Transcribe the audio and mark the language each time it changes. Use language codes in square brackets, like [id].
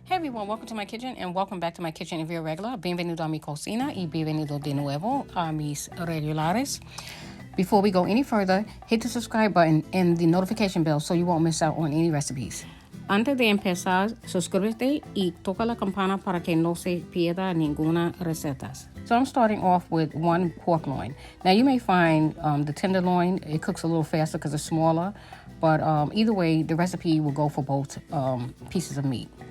[en] everyone, welcome to my kitchen and welcome back to my kitchen if you're regular. [es] Bienvenido a mi cocina y bienvenido de nuevo a mis regulares. [en] Before we go any further, hit the subscribe button and the notification bell so you won't miss out on any recipes. [es] Antes de empezar, suscríbete y toca la campana para que no se pierda ninguna receta. [en] So I'm starting off with one pork loin. Now you may find the tenderloin, it cooks a little faster because it's smaller, but either way, the recipe will go for both pieces of meat.